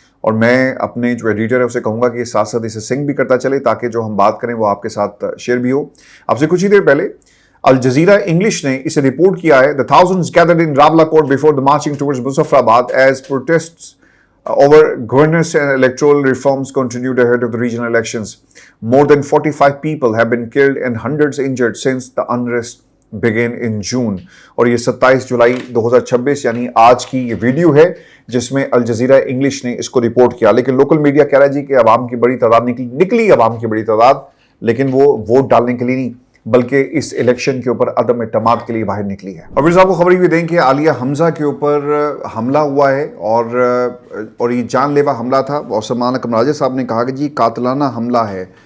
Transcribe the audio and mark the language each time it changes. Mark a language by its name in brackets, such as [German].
[Urdu] اور میں اپنے جو ایڈیٹر ہے اسے کہوں گا کہ ساتھ ساتھ اسے سنگ بھی کرتا چلے تاکہ جو ہم بات کریں وہ آپ کے ساتھ شیئر بھی ہو۔ اب سے کچھ ہی دیر پہلے الجزیرہ انگلش نے اسے رپورٹ کیا ہے، [English] the thousands gathered in Rawalakot before the marching towards Muzaffarabad as protests over governance and electoral reforms continued ahead of the regional elections. More than 45 people have been killed and hundreds injured since the unrest began in June. [Urdu] اور یہ 27 جولائی 2026 یعنی آج کی یہ video ہے جس میں Al Jazeera English نے اس کو رپورٹ کیا، لیکن لوکل میڈیا کہہ رہا ہے جی کہ عوام کی بڑی تعداد نکلی عوام کی بڑی تعداد، لیکن وہ ووٹ ڈالنے کے لیے نہیں بلکہ اس الیکشن کے اوپر عدم اعتماد کے لیے باہر نکلی ہے۔ اور پھر صاحب کو خبر یہ دیں کہ عالیہ حمزہ کے اوپر حملہ ہوا ہے اور یہ جان لیوا حملہ تھا، اور سلمان اکرم راجہ صاحب نے کہا کہ جی قاتلانہ حملہ ہے